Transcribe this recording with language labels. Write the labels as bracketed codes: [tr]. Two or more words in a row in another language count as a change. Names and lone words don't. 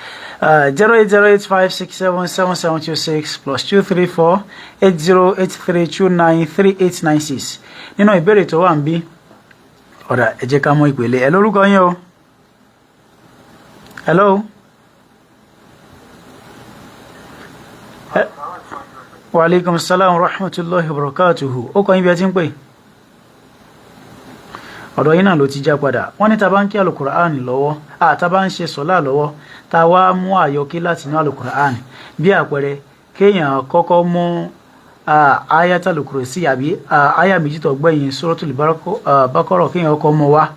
[yo] 08085677726 +234 8083293896 nínú ìbéèrè tó wà ń bí ọ̀dà ẹ jẹ́ ká mọ̀ ìpele. Ẹ lórúkọ yín o. Hello. [ar] وعليكم السلام ورحمة الله وبركاته. [yo] Ó kọ́ yín bí ẹ ti ń pè. Ọ̀dọ̀ yín náà ló ti já padà. Wọ́n ní tá bá ń kí Al-Qur'an lọ́wọ́, tá bá ń ṣe sọ́lá lọ́wọ́, tá wá mú àyọkí láti inú Al-Qur'an. Bí àpẹẹrẹ, kéèyàn kọ́kọ́ mú Ayatul Kursi àbí àyà méjì tó gbẹ̀yìn Suratul Baqarah kéèyàn kọ́kọ́ mú wá.